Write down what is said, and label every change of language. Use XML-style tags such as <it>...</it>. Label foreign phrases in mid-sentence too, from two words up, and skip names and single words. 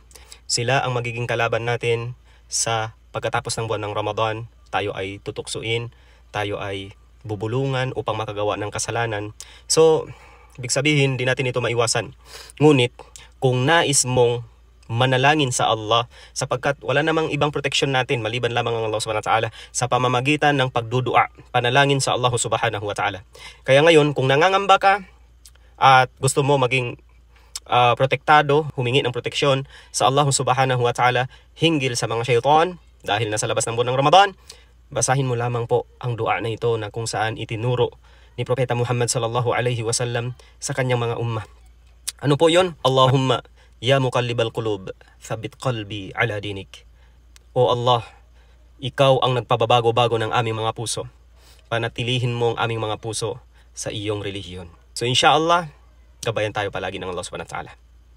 <tl>Sila ang magiging kalaban natin sa pagkatapos ng buwan ng Ramadan. Tayo ay tutuksuin, tayo ay bubulungan upang makagawa ng kasalanan. So, ibig sabihin, di natin ito maiwasan. Ngunit, kung nais mong manalangin sa Allah, sapagkat wala namang ibang proteksyon natin maliban lamang ang Allah</tl> <ar>سبحانه وتعالى</ar> <tl>sa pamamagitan ng pagdudua, panalangin sa Allah</tl> <ar>سبحانه وتعالى.</ar> <tl>Kaya ngayon, kung nangangamba ka at gusto mo maging protektado, humingi ng proteksyon sa Allah</tl> <ar>سبحانه وتعالى</ar> <tl>hinggil sa mga syaitan dahil nasa labas ng buwan ng Ramadan, basahin mo lamang po ang dua na ito na kung saan itinuro ni Propeta Muhammad</tl> <ar>صلى الله عليه وسلم</ar> <tl>sa kanyang mga ummah. Ano po yun?</tl> <ar>اللهم يا مقلب القلوب ثبت قلبي على دينك.</ar> <tl>O Allah, ikaw ang nagpababago-bago ng aming mga puso. Panatilihin mo ang aming mga puso sa iyong relihiyon. So inshallah, gabayan tayo palagi ng Allah</tl> <ar>سبحانه وتعالى.</ar>